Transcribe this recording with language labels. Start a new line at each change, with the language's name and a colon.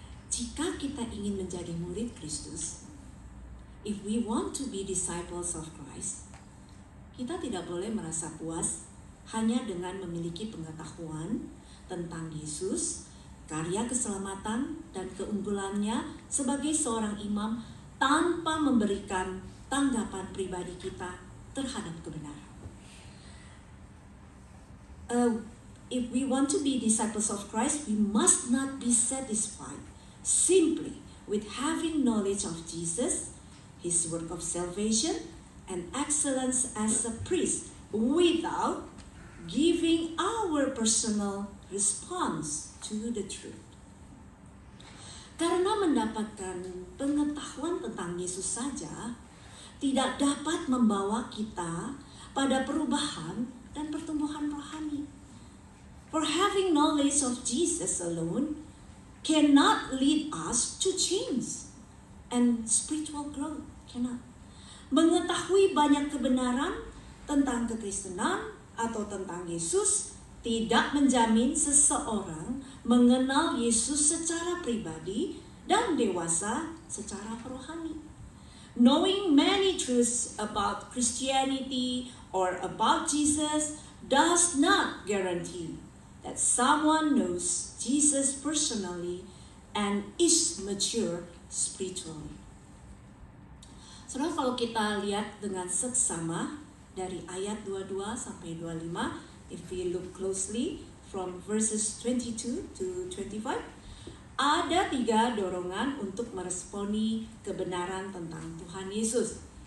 Indonesian: Jika kita ingin menjadi murid Kristus,
English: if we want to be disciples of Christ,
Indonesian: kita tidak boleh merasa puas hanya dengan memiliki pengetahuan tentang Yesus, karya keselamatan dan keunggulannya sebagai seorang imam tanpa memberikan tanggapan pribadi kita terhadap kebenaran.
English: If we want to be disciples of Christ, we must not be satisfied simply with having knowledge of Jesus, his work of salvation, and excellence as a priest without giving our personal response to the truth.
Indonesian: Karena mendapatkan pengetahuan tentang Yesus saja tidak dapat membawa kita pada perubahan dan pertumbuhan rohani.
English: For having knowledge of Jesus alone cannot lead us to change and spiritual growth. Cannot.
Indonesian: Mengetahui banyak kebenaran tentang kekristenan atau tentang Yesus tidak menjamin seseorang mengenal Yesus secara pribadi dan dewasa secara rohani.
English: Knowing many truths about Christianity or about Jesus does not guarantee that someone knows Jesus personally and is mature spiritually.
Indonesian: Saudara, kalau kita lihat dengan seksama dari ayat 22 sampai 25,
English: if we look closely from verses 22 to 25,
Indonesian: ada 3 dorongan untuk meresponi kebenaran tentang Tuhan Yesus.